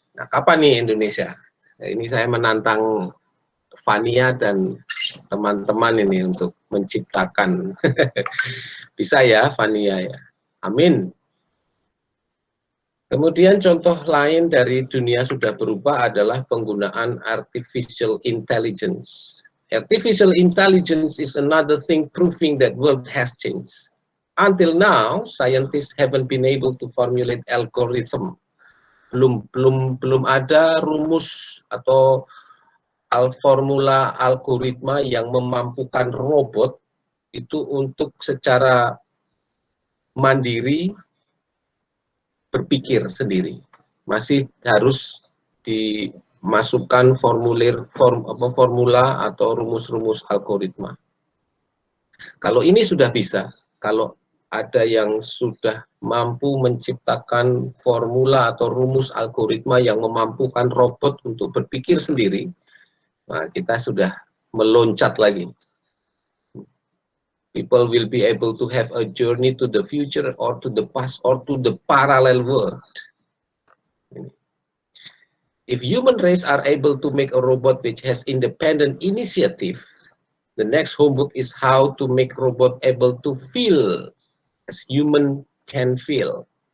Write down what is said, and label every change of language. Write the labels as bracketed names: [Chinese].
[Indonesian] Nah, kapan nih Indonesia? Nah, ini saya menantang Fania dan teman-teman ini untuk menciptakan. Bisa ya, Fania ya. Amin. Kemudian contoh lain dari dunia sudah berubah adalah penggunaan artificial intelligence. [English] Artificial intelligence is another thing proving that world has changed. Until now, scientists haven't been able to formulate algorithm. [Indonesian] Belum ada rumus atau formula algoritma yang memampukan robot itu untuk secara mandiri berpikir sendiri. Masih harus dimasukkan formula atau rumus-rumus algoritma. Kalau ini sudah bisa, kalau ada yang sudah mampu menciptakan formula atau rumus algoritma yang memampukan robot untuk berpikir sendiri, nah kita sudah meloncat lagi. [English] People will be able to have a journey to the future or to the past or to the parallel world. If human race are able to make a robot which has independent initiative, the next homework is how to make robot able to feel as human can feel.